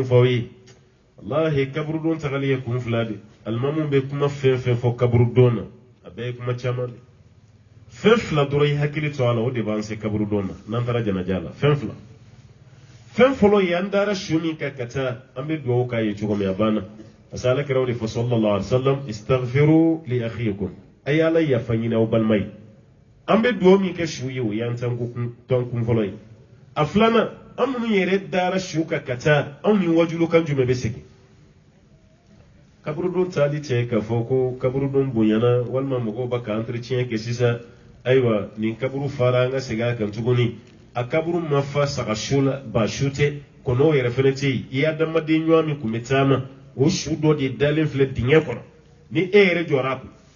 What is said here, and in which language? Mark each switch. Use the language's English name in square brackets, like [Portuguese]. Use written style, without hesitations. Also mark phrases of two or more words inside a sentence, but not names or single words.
[Bambara] fɔ aw ye walahi kaburudon tagali ye kun fila de alimamu bɛ kuma fɛn fɛn fɔ kaburudon na a bɛɛ ye kuma caman de fɛn fila dɔrɔn i hakili to a la o de b'an se kaburudon na n'an taara janaja la fɛn fila fɛn fɔlɔ ye an dara su min kan ka taa an bɛ dugawu k'a ye cogo min a banna parce que alakira o de fɔ [Arabic] صلى الله عليه وسلم استغفروا لأخيكم [Bambara] a ye ala yafa ɲini aw balima ye an bɛ dugawu min kɛ su ye o y'an tɔn kun fɔlɔ ye a filanan an minnu yɛrɛ dara su kan ka taa anw ni wajulukan jumɛn bɛ segin kaburudon taali cɛ k'a fɔ ko kaburudon bonyana walima mɔgɔw b'a ka entretien kɛ sisan ayiwa nin kaburu fara an ka segin a kan tuguni a kaburu ma fa saga su la ba su tɛ kɔnɔw yɛrɛ fɛnɛ tɛ yen i adamaden ɲuman min tun bɛ taama o su dɔ de dalen filɛ dingɛ kɔnɔ ni e yɛrɛ jɔra a kun